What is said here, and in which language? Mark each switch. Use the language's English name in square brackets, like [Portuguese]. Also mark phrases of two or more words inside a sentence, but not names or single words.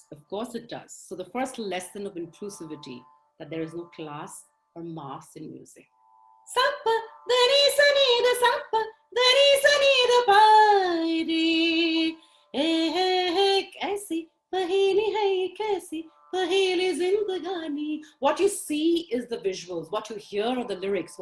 [English] Of course it does. So the first lesson of inclusivity, that there is no class or mass in music. Sappa, dari sani da sappa, dari sani da pai re. [Hindi] कैसी पहेली है, कैसी पहेली ज़िंदगानी. [English] What you see is the visuals. What you hear are the lyrics.